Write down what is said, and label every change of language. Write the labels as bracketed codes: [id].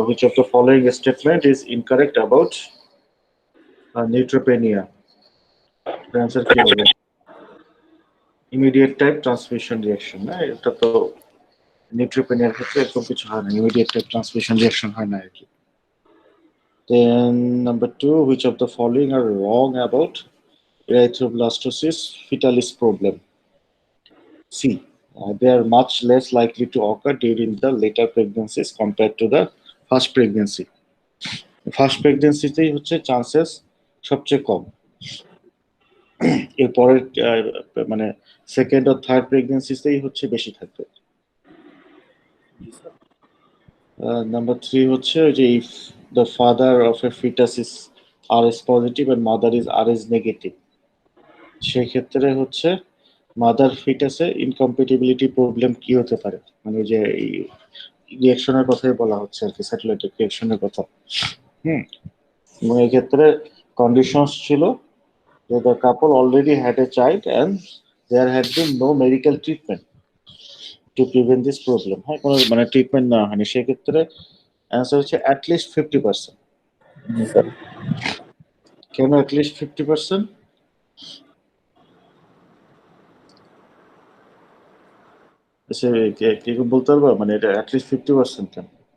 [en] Which of the following statement is incorrect about neutropenia? Answer [bn] কি হবে? [en] Immediate type transmission reaction. [bn] না, এটা তো নিউট্রোপেনিয়ার ক্ষেত্রে এরকম কিছু হয় না, ইমিডিয়েট টাইপ ট্রান্সমিশন রিঅ্যাকশন হয় না আর কি। [en] Then number two, which of the following are wrong about erythroblastosis fetalis problem? C. They are much less likely to occur during the later pregnancies compared to the first pregnancy. [bn] First প্রেগনেন্সিতেই হচ্ছে chances সবচেয়ে কম, এরপরের মানে second আর third প্রেগনেন্সিতেই হচ্ছে বেশি থাকবে। Number three হচ্ছে যে [en] if the father of a fetus is RS positive and mother is RS negative, [bn] সেক্ষেত্রে হচ্ছে মাদার ফিটাসে ইনকম্পেটিবিলিটি প্রবলেম কি হতে পারে, মানে যে এই রিয়াকশনের কথাই বলা হচ্ছে আর কি, স্যাটেলাইট রিয়াকশনের কথা। হুম, এবং এই ক্ষেত্রে কন্ডিশনস ছিল যে [en] the couple already had a child and there had been no medical treatment to prevent this problem. [bn] হ্যাঁ, কোনো মানে ট্রিটমেন্ট না হয়নি, সেক্ষেত্রে অ্যান্সার হচ্ছে অ্যাটলিস্ট 50%। জি স্যার। কেন অ্যাটলিস্ট 50%? সে কি বলতে পারবো, মানে এটা অ্যাটলিস্ট 50% কেন?